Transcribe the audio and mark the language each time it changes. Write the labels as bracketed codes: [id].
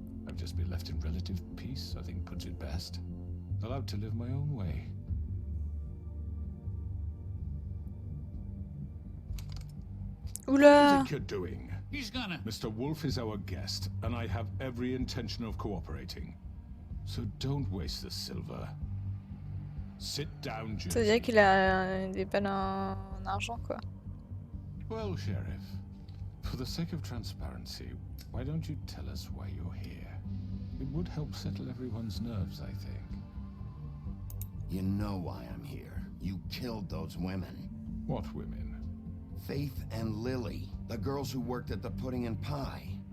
[en] I've just been left in relative peace, I think puts it best. Allowed to live my own way. Oula! What do you think you're doing? He's gonna... Mr. Wolf is our guest, and I have every intention of cooperating. So don't waste the silver. Sit down, [fr] Ça veut dire [en] Jersey. [fr] qu'il a des pannes en argent quoi. [en] Well, Sheriff, for the sake of transparency, why don't you tell us why you're here? It would help settle everyone's nerves, I think. You know why I'm here. You killed those women. What women? Faith and Lily, the girls who worked at the Pudding and Pie.